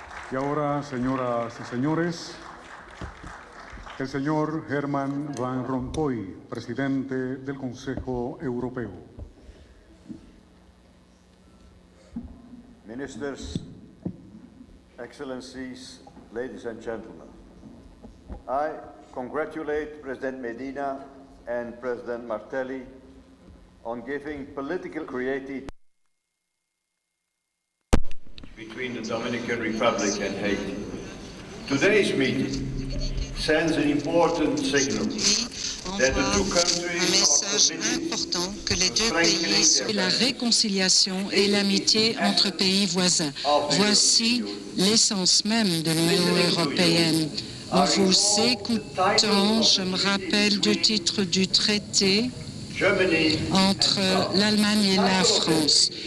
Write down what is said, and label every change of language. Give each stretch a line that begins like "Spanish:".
Spanish: Y ahora, señoras y señores, el señor Herman Van Rompuy, presidente del Consejo Europeo.
English: Ministers, Excellencies, ladies and gentlemen, I congratulate President Medina and President Martelly on giving political creativity between the Dominican Republic and Haiti. Today's meeting sends an important signal that the two countries
French: message important que les deux pays sont la réconciliation et l'amitié entre pays voisins. Voici l'essence même de l'Union européenne. En vous écoutant, je me rappelle du titre du traité entre l'Allemagne et la France.